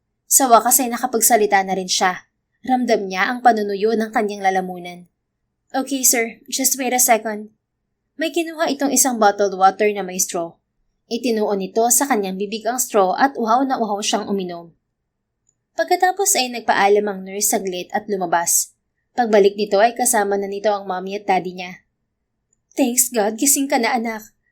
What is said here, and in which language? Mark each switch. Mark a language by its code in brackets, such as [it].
[tl] Sa wakas ay nakapagsalita na rin siya. Ramdam niya ang panunuyo ng kanyang lalamunan. [en] Okay sir, just wait a second. [tl] May kinuha itong isang bottled water na may straw. Itinuon nito sa kanyang bibig ang straw at uhaw na uhaw siyang uminom. Pagkatapos ay nagpaalam ang nurse saglit at lumabas. Pagbalik nito ay kasama na nito ang mommy at daddy niya. [en] Thanks God, [tl] gising ka na anak.